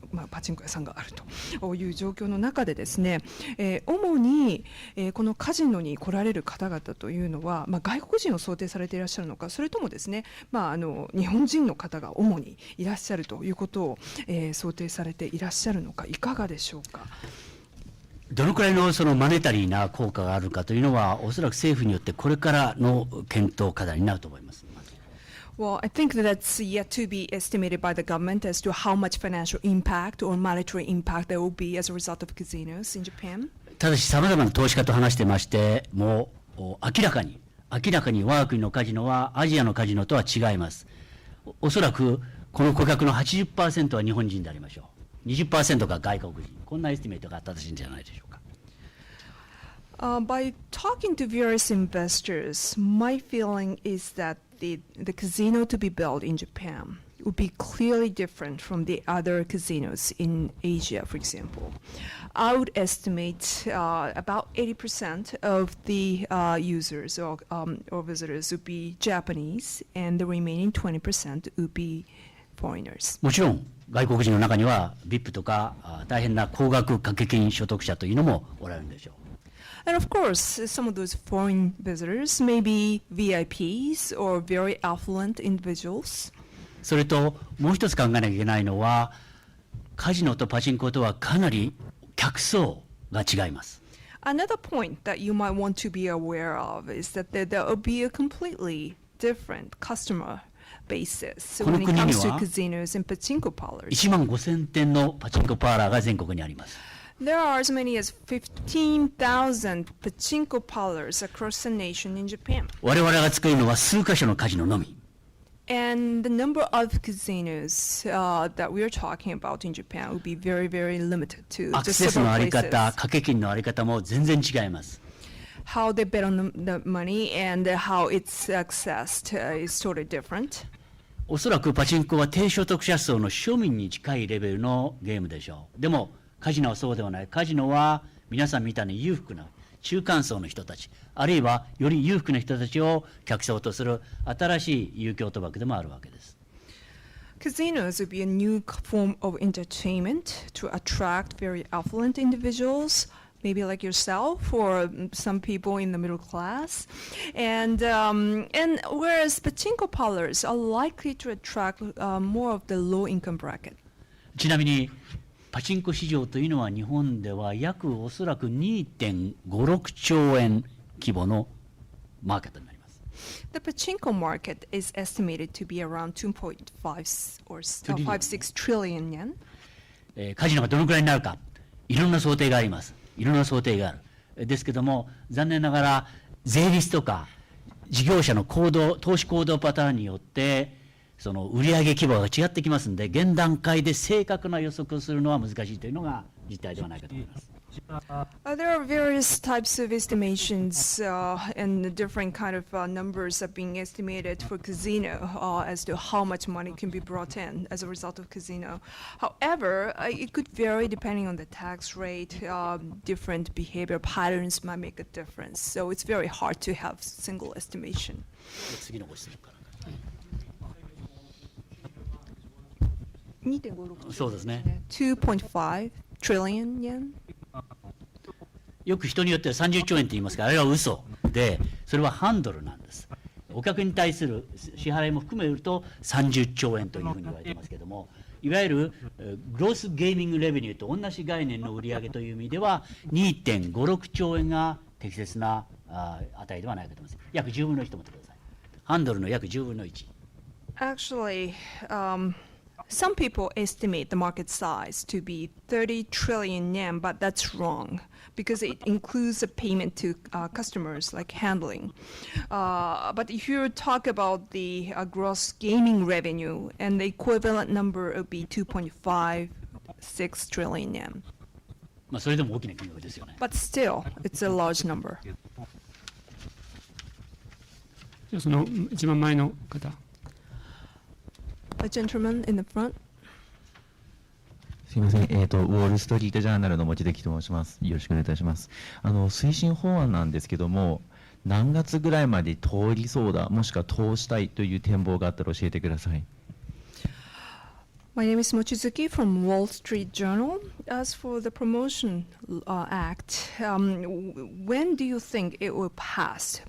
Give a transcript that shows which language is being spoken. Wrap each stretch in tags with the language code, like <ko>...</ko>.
<ja>パチンコ屋さんがあるという状況の中でですね、主に、このカジノに来られる方々というのは、外国人を想定されていらっしゃるのか、それともですね、日本人の方が主にいらっしゃるということを、想定されていらっしゃるのか、いかがでしょうか。どのくらいのそのマネタリーな効果があるかというのは、おそらく政府によってこれからの検討課題になると思います。</ja> <en>Well, I think that's yet to be estimated by the government as to how much financial impact or monetary impact there will be as a result of casinos in Japan.</en> <ja>ただし、さまざまな投資家と話してまして、もう明らかに我が国のカジノはアジアのカジノとは違います。おそらくこの顧客の 80% は日本人でありましょう。 20% が外国人。こんなエスティメートが正しいんじゃないでしょうか。</ja> <en>By talking to various investors, my feeling is that the casino to be built in Japan would be clearly different from the other casinos in Asia, for example. I would estimate about 80% of the users or visitors would be Japanese, and the remaining 20% would be foreigners.</en> <ja>もちろん外国人の中には VIP とか大変な高額掛け金所得者というのもおられるんでしょう。</ja> <en>And of course, some of those foreign visitors may be VIPs or very affluent individuals.</en> <ja>それともう一つ考えなきゃいけないのは、カジノとパチンコとはかなり客層が違います。</ja> <en>Another point that you might want to be aware of is that there will be a completely different customer basis when it comes to casinos and pachinko parlors.</en> <ja>15,000店のパチンコパーラーが全国にあります。</ja> <en>There are as many as 15,000 pachinko parlors across the nation in Japan.</en> <ja>我々が作るのは数カ所のカジノのみ。</ja> <en>And the number of casinos that we are talking about in Japan would be very, very limited to</en> <ja>アク</ja> <en>just</en> <ja>セスのあ</ja> <en>several</en> <ja>り方、</ja> <en>places.</en> <ja>掛け金のあり方も全然違います。</ja> <en>How they bet on the money and how it's accessed is totally different.</en> <ja>おそらくパチンコは低所得者層の庶民に近いレベルのゲームでしょう。でもカジノはそうではない。カジノは皆さんみたいに裕福な中間層の人たち、あるいはより裕福な人たちを客層とする新しい遊興賭博でもあるわけです。</ja> <en>Casinos would be a new form of entertainment to attract very affluent individuals, maybe like yourself or some people in the middle class. And whereas pachinko parlors are likely to attract more of the low income bracket.</en> <ja>ちなみにパチンコ市場というのは日本では約おそらく 2.56 兆円規模のマーケットになります。</ja> <en>The pachinko market is estimated to be around 2.5 or 56 trillion yen.</en> <ja>カジノがどのくらいになるか、いろんな想定があります。いろんな想定がある。ですけども、残念ながら税率とか事業者の投資行動パターンによってその売上規模が違ってきますので、現段階で正確な予測をするのは難しいというのが実態ではないかと思います。</ja> <en>There are various types of estimations and different kind of numbers are being estimated for casino as to how much money can be brought in as a result of casino. However, it could vary depending on the tax rate. Different behavior patterns might make a difference. So it's very hard to have single estimation.</en> <ja>次のご質問から。 2.56 そうですね。</ja> <en>2.5 trillion yen.</en> <ja>よく人によっては30兆円と言いますが、あれは嘘で、それはハンドルなんです。お客に対する支払いも含めると30兆円というふうに言われていますけれども、いわゆるグロースゲーミングレベニューと同じ概念の売上という意味では 2.56 兆円が適切な値ではないかと思います。約10分の1と思ってください。ハンドルの約10分の1。</ja> <en>Actually, some people estimate the market size to be 30 trillion yen, but that's wrong because it includes a payment to customers like handling. But if you talk about the gross gaming revenue, and the equivalent number would be 2.56 trillion yen.</en> <ja>まあそれでも大きな金額ですよね。</ja> <en>But still, it's a large number.</en> <ja>じゃあその一番前の方。</ja> <en>A gentleman in the front.</en> <ja>すみません、ウォール・ストリート・ジャーナルの望月と申します。よろしくお願いいたします。推進法案なんですけども、何月ぐらいまで通りそうだ、もしくは通したいという展望があったら教えてください。</ja> <en>My name is Mochizuki from Wall Street Journal. As for the Promotion Act, when do you think it will pass?</en>